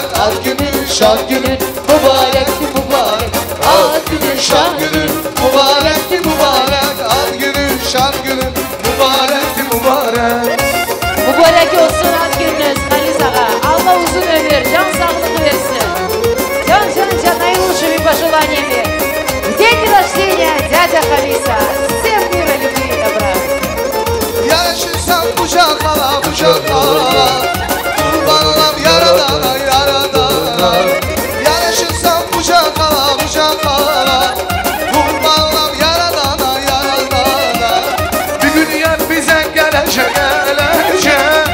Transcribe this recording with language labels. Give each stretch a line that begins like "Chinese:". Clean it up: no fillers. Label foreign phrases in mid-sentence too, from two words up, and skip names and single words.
Turkish: Ad günün, şad günün, mübarekti mübarek. Ad günün, şad günün, mübarekti mübarek. Ad günün, şad günün, mübarekti mübarek. Mübarek olsun ad gününüz Halis Ağa. Allah uzun ömür, can sağlık versin. Can,
Russian: наилучшими пожеланиями. В день рождения дядя Халиса. Всем мира, любви и добра.
Turkish: Yaşırsan kucak ala, kucak ala. Kurban olam yaradana, yaradana. Yaşırsan kucak ala, kucak ala. Kurban olam yaradana, yaradana. Bir gün yer bize gelecek, gelecek.